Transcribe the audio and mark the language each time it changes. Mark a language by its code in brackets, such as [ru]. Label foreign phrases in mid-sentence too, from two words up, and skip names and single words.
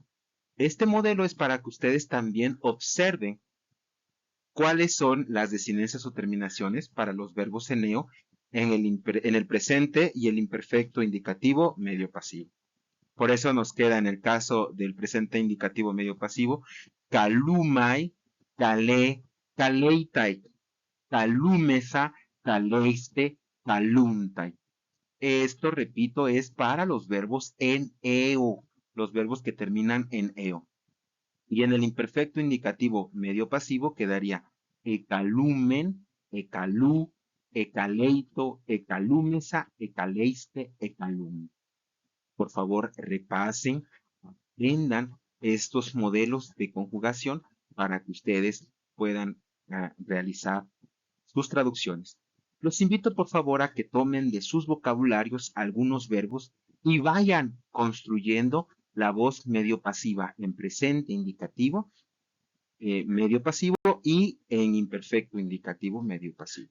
[es] Este modelo es para que ustedes también observen cuáles son las desinencias o terminaciones para los verbos eneo en el presente y el imperfecto indicativo medio pasivo. Por eso nos queda en el caso del presente indicativo medio pasivo, [el] καλοῦμαι, καλῇ, καλεῖται, καλούμεθα, καλεῖσθε, καλοῦνται. [es] Esto, repito, es para los verbos en eo, los verbos que terminan en eo. Y en el imperfecto indicativo medio pasivo quedaría [el] ἐκαλούμην, ἐκαλοῦ, ἐκαλεῖτο, ἐκαλούμεθα, ἐκαλεῖσθε, ἐκαλοῦντο. [es] Por favor, repasen, aprendan estos modelos de conjugación para que ustedes puedan realizar sus traducciones. Los invito por favor a que tomen de sus vocabularios algunos verbos y vayan construyendo la voz medio pasiva en presente indicativo, medio pasivo y en imperfecto indicativo medio pasivo.